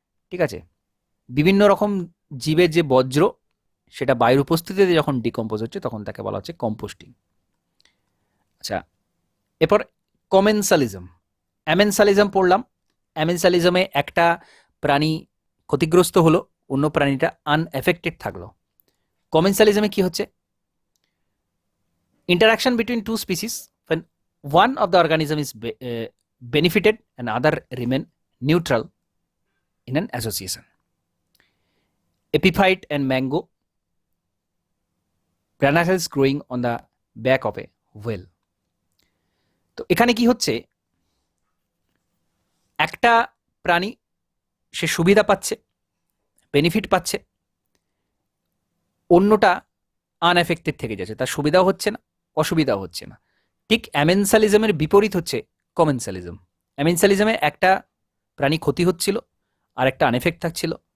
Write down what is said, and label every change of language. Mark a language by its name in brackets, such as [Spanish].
[Bangla] ঠিক আছে, বিভিন্ন রকম জীবের যে বর্জ্য সেটা বায়ুর উপস্থিতিতে যখন ডিকম্পোজ হচ্ছে তখন তাকে বলা হচ্ছে কম্পোস্টিং। আচ্ছা, এরপর কমেন্সালিজম। অ্যামেনসালিজম পড়লাম। অ্যামেনসালিজমে একটা প্রাণী ক্ষতিগ্রস্ত হলো, অন্য প্রাণীটা আনএফেক্টেড থাকলো। কমেন্সালিজমে কি হচ্ছে? [English] interaction between two species when one of the organism is benefited and other remain neutral in an association. Epiphyte and mango, granatiles growing on the back of a whale. [Bangla] তো এখানে কি হচ্ছে, একটা প্রাণী সে সুবিধা পাচ্ছে, বেনিফিট পাচ্ছে, অন্যটা আনএফেক্টেড থেকে যাচ্ছে, তার সুবিধাও হচ্ছে না, অসুবিধাও হচ্ছে না। ঠিক অ্যামেনসালিজমের বিপরীত হচ্ছে কমেন্সালিজম। অ্যামেনসালিজমে একটা প্রাণী ক্ষতি হচ্ছিল আর একটা আনএফেক্ট থাকছিল।